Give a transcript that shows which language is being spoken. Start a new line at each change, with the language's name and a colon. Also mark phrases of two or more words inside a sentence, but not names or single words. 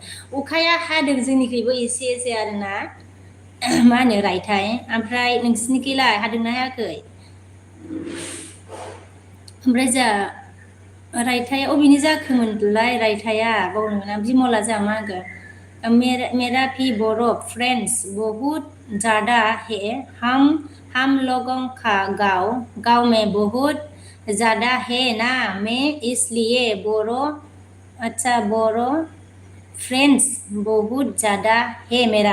Bodo: अखाया हादों जोंनिखैबो एसे एसे आरोना। मा होनो रायथाइ? ओमफ्राय नोंसिनिखैलाय हादोंना हायाखै? ओमफ्राय जा रायथाइया अबेनि जाखोमोनलाय रायथाइया? बावनो मोना। बिमला जा मा होनगोन?
Hindi: मेरा भी बोरो फ्रेंड्स बहुत ज़्यादा है, हम लोगों का गाँव में बहुत ज़्यादा है ना, मैं इसलिए बोरो। अच्छा, बोरो फ्रेंड्स बहुत ज़्यादा है मेरा।